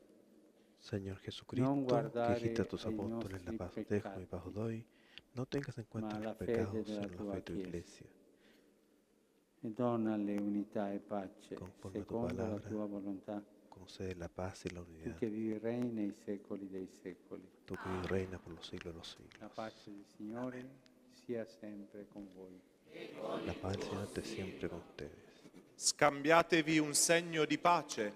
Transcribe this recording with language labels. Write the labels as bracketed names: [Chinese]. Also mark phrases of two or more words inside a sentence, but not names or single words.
[Spanish] Señor [Italian] Non [Spanish] Jesucristo, que [Italian] guardare [Spanish] dijiste a tus [Italian] ai [Spanish] apóstoles, la [Italian] nostri [Spanish] paz os dejo, mi paz os [Italian] peccati, [Spanish] doy, no tengas en cuenta [Italian] ma la [Spanish] nuestros [Italian] fede [Spanish] pecados, [Italian] della [Spanish] sino la [Italian] tua [Spanish] fe de tu [Italian] Chiesa. [Spanish] iglesia. [Italian] E donalle unità e pace, [Spanish] Conforme a tu [Italian] secondo la [Spanish] palabra, [Italian] tua volontà, [Spanish] concede la paz y la tu unidad, [Italian] che vivi e regni nei secoli dei secoli. [Spanish] tú que vives y reinas por los siglos de los [Italian] La [Spanish] siglos. [Italian] pace del Signore sia sempre con voi. [Spanish] La paz del Señor esté siempre con ustedes. [Italian] Scambiatevi un segno di pace.